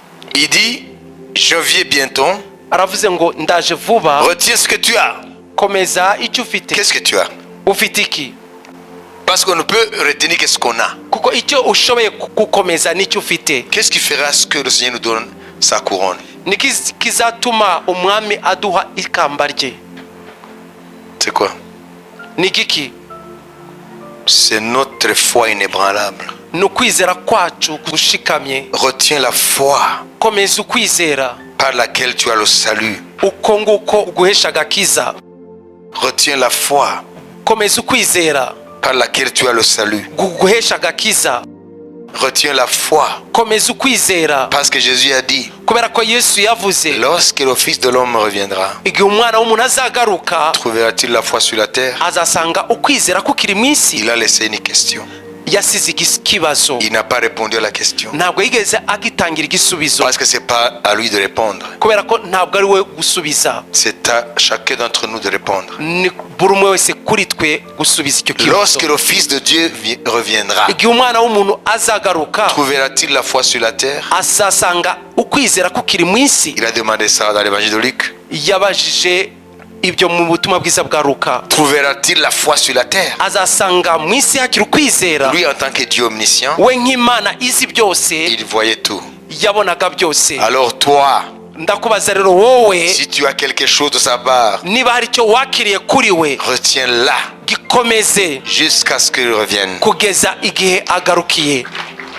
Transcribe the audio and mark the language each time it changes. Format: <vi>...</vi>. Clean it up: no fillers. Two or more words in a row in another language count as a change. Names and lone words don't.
<fr>Il dit, je viens bientôt.</fr> <rw>aravuze ngo ndaje vuba.</rw> <fr>Retiens ce que tu as.</fr> <rw>Komeza icyo ufite.</rw> <fr>Qu'est-ce que tu as?</fr> <rw>Ufite iki?</rw> <fr>Parce qu'on ne peut retenir qu'est-ce qu'on a.</fr> <rw>Kuko icyo ushoboye gukomeza nicyo ufite.</rw> <fr>Qu'est-ce qui fera ce que le Seigneur nous donne sa couronne?</fr> <rw>Niki kizatuma umwami aduha ikamba rye?</rw> <fr>C'est quoi?</fr> <rw>Nigiki?</rw> <fr>C'est notre foi inébranlable.</fr> <rw>Nukwizera kwacu gushikamye.</rw> <fr>Retiens la foi</fr> <rw>Komeza ukwizera</rw> <fr>par laquelle tu as le salut.</fr> <rw>uko nguko guhesha agakiza.</rw> <fr>Retiens la foi</fr> <rw>Komeza ukwizera</rw> <fr>par laquelle tu as le salut.</fr> <rw>guhesha agakiza.</rw> <fr>Retiens la foi</fr> <rw>Komeza ukwizera</rw> <fr>parce que Jésus a dit,</fr> <rw>kubera ko Yesu yavuze</rw> <fr>lorsque le Fils de l'homme reviendra,</fr> <rw>igihe umwana w'umuntu azagaruka</rw> <fr>trouvera-t-il la foi sur la terre?</fr> <rw>azasanga ukwizera kukiri mu isi.</rw> <fr>Il a laissé une question.</fr> <rw>Yasize ikibazo,</rw> <fr>Il n'a pas répondu à la question.</fr> <rw>ntabwo yigeze agitangira igisubizo</rw> <fr>Parce que c'est pas à lui de répondre.</fr> <rw>kubera ko ntabwo ari we gusubiza.</rw> <fr>C'est à chacun d'entre nous de répondre.</fr> <rw>Ni buri umwe wese kuri twe gusubiza icyo kibazo.</rw> <fr>Lorsque le Fils de Dieu reviendra,</fr> <rw>igihe umwana w'umuntu azagaruka</rw> <fr>trouvera-t-il la foi sur la terre?</fr> <rw>azasanga ukwizera kukiri mu isi.</rw> <fr>Il a demandé ça dans l'évangile de Luc.</fr> <rw>Yabajije ibyo mu butumwa bwiza bwa Luka.</rw> <fr>Trouvera-t-il la foi sur la terre?</fr> <rw>Azasanga mu isi hakiri ukwizera.</rw> <fr>Lui, en tant que Dieu omniscient,</fr> <rw>We nk'Imana izi byose</rw> <fr>il voyait tout.</fr> <rw>yabonaga byose.</rw> <fr>Alors toi,</fr> <rw>Ndakubaza rero wowe,</rw> <fr>si tu as quelque chose de sa part,</fr> <rw>niba hari icyo wakiriye kuri we,</rw> <fr>retiens-la</fr> <rw>gikomeze</rw> <fr>jusqu'à ce qu'il revienne.</fr> <rw>kugeza igihe agarukiye.</rw>